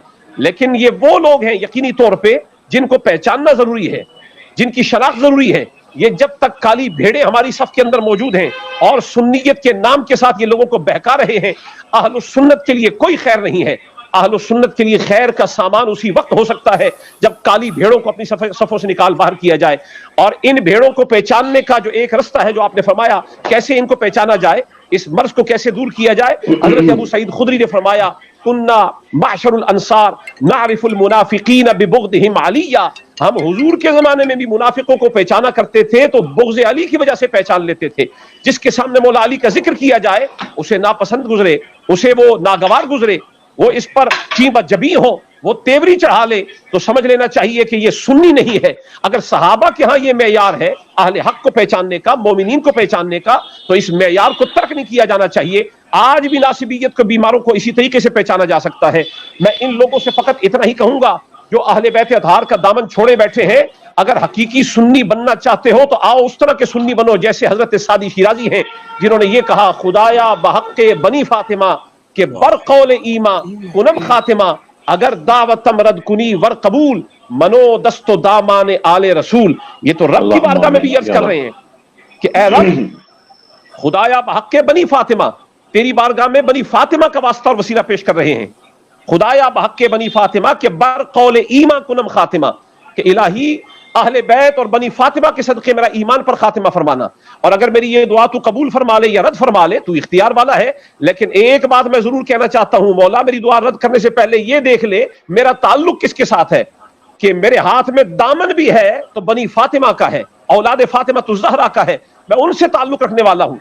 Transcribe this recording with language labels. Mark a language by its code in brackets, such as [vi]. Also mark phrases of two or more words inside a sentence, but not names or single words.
[ur] لیکن یہ وہ لوگ ہیں یقینی طور پہ جن کو پہچاننا ضروری ہے، جن کی شناخت ضروری ہے یہ جب تک کالی بھیڑیں ہماری صف کے اندر موجود ہیں اور سنیت کے نام کے ساتھ یہ لوگوں کو بہکا رہے ہیں، [ar] اہل السنت [ur] کے لیے کوئی خیر نہیں ہے۔ [ar] اہل السنت [ur] کے لیے خیر کا سامان اسی وقت ہو سکتا ہے جب کالی بھیڑوں کو اپنی صفوں سے نکال باہر کیا جائے۔ اور ان بھیڑوں کو پہچاننے کا جو ایک رستہ ہے جو آپ نے فرمایا کیسے ان کو پہچانا جائے، اس مرض کو کیسے دور کیا جائے، حضرت ابو سعید خدری نے فرمایا [ar] کننا معشر الانصار نعرف المنافقین ببغضهم علیہ، [ur] ہم حضور کے زمانے میں بھی منافقوں کو پہچانا کرتے تھے تو بغض علی کی وجہ سے پہچان لیتے تھے۔ جس کے سامنے مولا علی کا ذکر کیا جائے اسے ناپسند گزرے، اسے وہ ناگوار گزرے، وہ اس پر چیبہ جبی ہو، وہ تیوری چڑھا لے، تو سمجھ لینا چاہیے کہ یہ سنی نہیں ہے۔ اگر صحابہ کے ہاں یہ معیار ہے اہل حق کو پہچاننے کا، مومنین کو پہچاننے کا، تو اس معیار کو ترک نہیں کیا جانا چاہیے۔ آج بھی ناصبیت کے بیماروں کو اسی طریقے سے پہچانا جا سکتا ہے۔ میں ان لوگوں سے فقط اتنا ہی کہوں گا جو اہل بیت اطہار کا دامن چھوڑے بیٹھے ہیں، اگر حقیقی سنی بننا چاہتے ہو تو آؤ اس طرح کے سنی بنو جیسے حضرت سعدی شیرازی ہیں، جنہوں نے یہ کہا [fa] خدایا بحق بنی فاطمہ کہ بر قول ایما کنم خاتمہ، اگر دعوتم رد کنی ور قبول منو دست و دامان آل رسول۔ [ur] یہ تو رب کی بارگاہ میں بھی عرض کر رہے ہیں کہ اے رب [fa] خدایا بحق بنی فاطمہ، [ur] تیری بارگاہ میں بنی فاطمہ کا واسطہ اور وسیلہ پیش کر رہے ہیں۔ [fa] خدایا بحق بنی فاطمہ کہ بر قول ایما کنم خاتمہ، [ur] کہ الہی اہل بیت اور بنی فاطمہ کے صدقے میرا ایمان پر خاتمہ فرمانا، اور اگر میری یہ دعا تو قبول فرما لے یا رد فرما لے تو اختیار والا ہے۔ لیکن ایک بات میں ضرور کہنا چاہتا ہوں، مولا میری دعا رد کرنے سے پہلے یہ دیکھ لے میرا تعلق کس کے ساتھ ہے، کہ میرے ہاتھ میں دامن بھی ہے تو بنی فاطمہ کا ہے، اولاد فاطمہ الزہرا کا ہے، میں ان سے تعلق رکھنے والا ہوں۔